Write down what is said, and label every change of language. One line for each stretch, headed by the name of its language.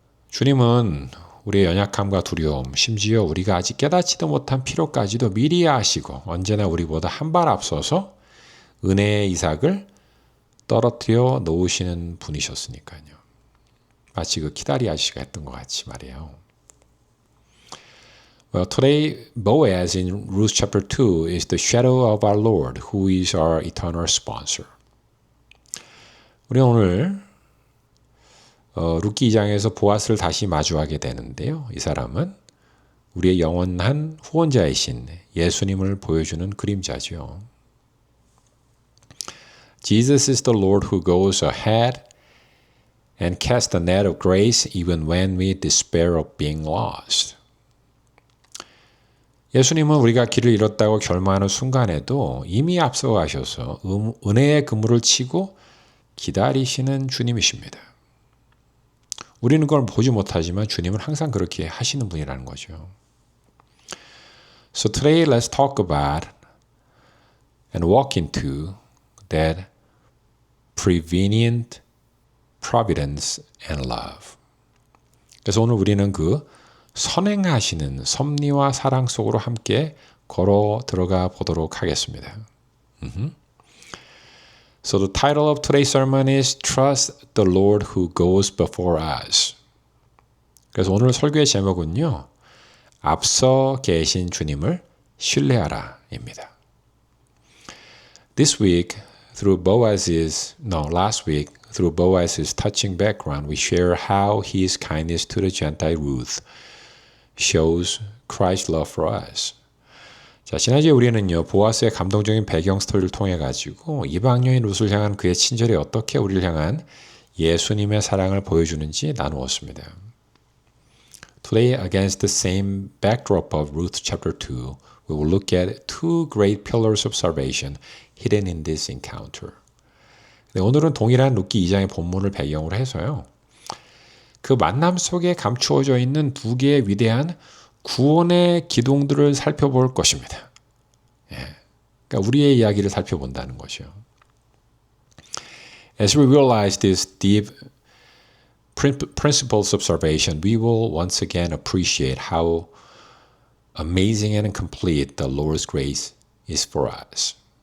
Korean: 주님은 우리의 연약함과 두려움, 심지어 우리가 아직 깨닫지도 못한 필요까지도 미리 아시고 언제나 우리보다 한 발 앞서서 은혜의 이삭을 떨어뜨려 놓으시는 분이셨으니까요. 마치 그 키다리 아저씨가 했던 것 같이 말이에요.
English: Well, today, Boaz in Ruth chapter 2 is the shadow of our Lord, who is our eternal sponsor.
Korean: 우리는 오늘 룻기 2장에서 보아스를 다시 마주하게 되는데요. 이 사람은 우리의 영원한 후원자이신 예수님을 보여주는 그림자죠.
English: Jesus is the Lord who goes ahead and casts the net of grace even when we despair of being lost.
Korean: 예수님은 우리가 길을 잃었다고 결망하는 순간에도 이미 앞서가셔서 은혜의 그물을 치고 기다리시는 주님이십니다. 우리는 그걸 보지 못하지만 주님은 항상 그렇게 하시는 분이라는 거죠.
English: So today let's talk about and walk into that prevenient providence and love.
Korean: 그래서 오늘 우리는 그 선행하시는 섭리와 사랑 속으로 함께 걸어 들어가 보도록 하겠습니다.
English: So the title of today's sermon is Trust the Lord who goes before us.
Korean: 그래서 오늘 설교의 제목은요. 앞서 계신 주님을 신뢰하라입니다.
English: Last week, through Boaz's touching background, we share how his kindness to the Gentile Ruth shows Christ's love for us.
Korean: 자, 지난주에 우리는요, 보아스의 감동적인 배경 스토리를 통해 가지고 이방 여인 룻을 향한 그의 친절이 어떻게 우리를 향한 예수님의 사랑을 보여주는지 나누었습니다.
English: Today, against the same backdrop of Ruth chapter 2, we will look at two great pillars of salvation hidden in this encounter.
Korean: 네, 오늘은 동일한 룻기 2장의 본문을 배경으로 해서요. 그 만남 속에 감추어져 있는 두 개의 위대한 구원의 기둥들을 살펴볼 것입니다. 예, 그러니까 우리의 이야기를 살펴본다는 것이요.
English: As we realize these deep principles of salvation, we will once again appreciate how amazing and complete the Lord's grace is for us.